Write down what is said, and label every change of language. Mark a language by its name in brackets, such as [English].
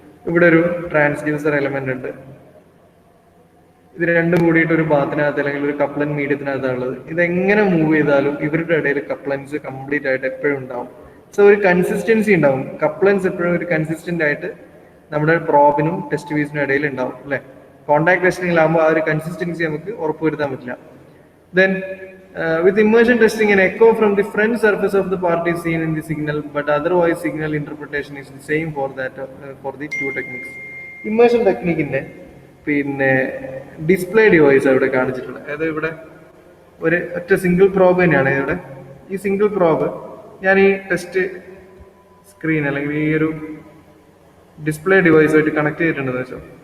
[Malayalam] ഇവിടെ ഒരു transducer element ഉണ്ട്. ഇത് രണ്ടും കൂടിയിട്ട് ഒരു ബാത്തിനകത്ത് അല്ലെങ്കിൽ ഒരു കപ്ലന്റ് മീഡിയത്തിനകത്താണ് ഉള്ളത്. ഇതെങ്ങനെ മൂവ് ചെയ്താലും ഇവരുടെ ഇടയിൽ കപ്ലൻസ് കംപ്ലീറ്റ് ആയിട്ട് എപ്പോഴും ഉണ്ടാവും. സോ ഒരു കൺസിസ്റ്റൻസി ഉണ്ടാവും. കപ്ലൻസ് എപ്പോഴും ഒരു കൺസിസ്റ്റന്റ് ആയിട്ട് നമ്മുടെ പ്രോബിനും ടെസ്റ്റ് പീസിനും ഇടയിൽ ഉണ്ടാവും, അല്ലെ. കോണ്ടാക്ട് ടെസ്റ്റിംഗിലാകുമ്പോൾ ആ ഒരു കൺസിസ്റ്റൻസി നമുക്ക് ഉറപ്പുവരുത്താൻ പറ്റില്ല. [English] Then with immersion testing, an echo from the front surface of the part is seen in the signal, but otherwise signal interpretation is the same for the two techniques. [Malayalam] Immersion ടെക്നിക്കിന്റെ പിന്നെ display device അവിടെ കാണിച്ചിട്ടുണ്ട്. അതായത് ഇവിടെ ഒരു ഒറ്റ single probe തന്നെയാണ് ഇവിടെ. ഈ സിംഗിൾ പ്രോബ് ഞാൻ ഈ ടെസ്റ്റ് സ്ക്രീൻ അല്ലെങ്കിൽ ഈ ഒരു ഡിസ്പ്ലേ ഡിവൈസുമായിട്ട് കണക്ട് ചെയ്തിട്ടുണ്ടെന്ന് വെച്ചോ.